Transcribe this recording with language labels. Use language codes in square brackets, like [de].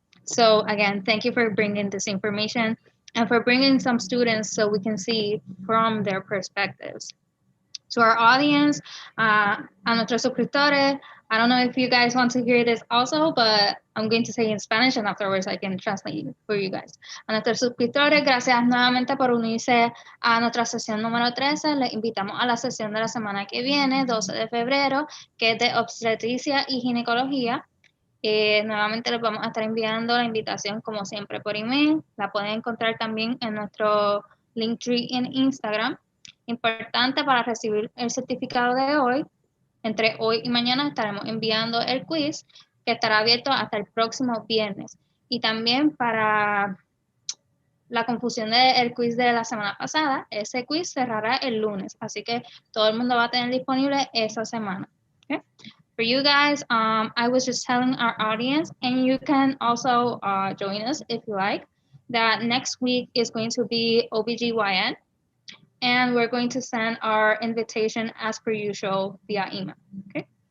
[en] So again, thank you for bringing this information and for bringing some students so we can see from their perspectives. To our audience, [es] a nuestros suscriptores, [en] I don't know if you guys want to hear this also, but I'm going to say in Spanish and afterwards I can translate for you guys. [es] A nuestros suscriptores, gracias nuevamente por unirse a nuestra sesión número 13. Les invitamos a la sesión de la semana que viene, 12 de febrero, que es de obstetricia y ginecología. Nuevamente les vamos a estar enviando la invitación como siempre por email. La pueden encontrar también en nuestro Linktree en Instagram. Importante para recibir el certificado de hoy, entre hoy y mañana estaremos enviando el quiz que estará abierto hasta el próximo viernes. Y también para la confusión del quiz de la semana pasada, ese quiz cerrará el lunes, así que todo el mundo va a tener disponible esa semana. [en] Okay? For you guys, I was just telling our audience, and you can also join us if you like, that next week is going to be OBGYN, and we're going to send our invitation as per usual via email, okay?